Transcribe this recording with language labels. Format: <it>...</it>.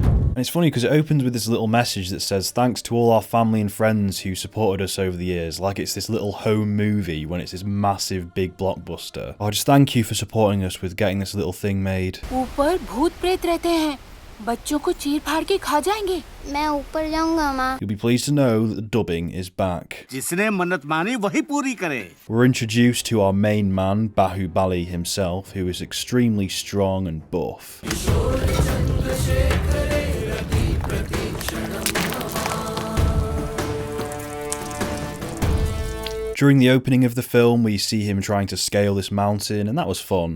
<en>And it's funny because it opens with this little message that says, thanks to all our family and friends who supported us over the years, like it's this little home movie when it's this massive big blockbuster. Oh, just thank you for supporting us with getting this little thing made.</en> <hi>ऊपर भूत प्रेत रहते हैं, बच्चों को चीर फाड़ के खा जाएंगे। मैं ऊपर जाऊंगा माँ।</hi> <en>You'll be pleased to know that the dubbing is back.</en> <hi>जिसने मन्नत मानी वही पूरी करे।</hi> <en>We're introduced to our main man, BAAHUBALI himself, who is extremely strong and buff. During the opening of the film, we see him trying to scale this mountain, and that was fun.</en>